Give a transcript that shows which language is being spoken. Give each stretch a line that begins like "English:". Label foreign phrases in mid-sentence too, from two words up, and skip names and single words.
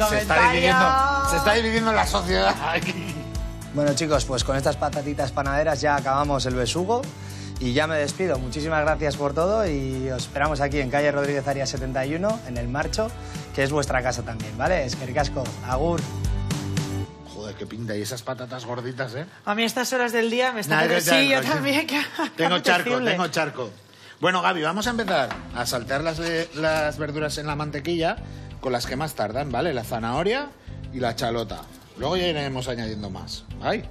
Spanish: se está dividiendo la sociedad aquí. Bueno, chicos, pues con estas patatitas panaderas ya acabamos el besugo y ya me despido. Muchísimas gracias por todo y os esperamos aquí en calle Rodríguez Arias 71, en el Marcho, que es vuestra casa también, ¿vale?
Basque: Eskerrik asko, agur.
Spanish: Joder, qué pinta. Y esas patatas gorditas, ¿eh? A mí a estas horas del día me está... Nada, Sí, yo charco, también. Tengo charco. Bueno, Gaby, vamos a empezar a saltear las verduras en la mantequilla con las que más tardan, ¿vale? La zanahoria y la chalota. Luego ya iremos añadiendo más, ¿vale?